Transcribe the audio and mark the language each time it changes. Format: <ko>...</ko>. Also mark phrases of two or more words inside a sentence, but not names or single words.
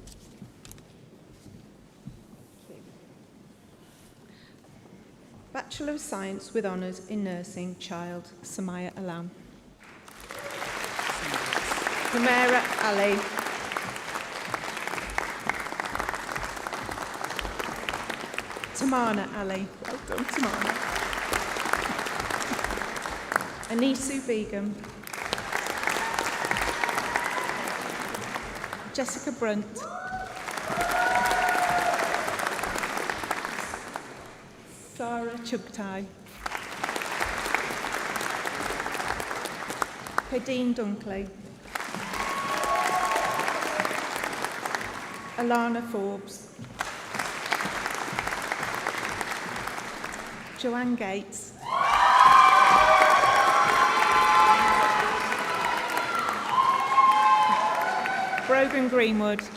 <en>Bachelor of Science with Honours in Nursing, Child, Samaya Alam. Humera Ali. Tamana Ali. Well done, Tamana. Anisu Begum. Jessica Brunt. Sarah Chugtai. Pedine Dunkley. Alana Forbes. Joanne Gates. Brogan Greenwood.</en>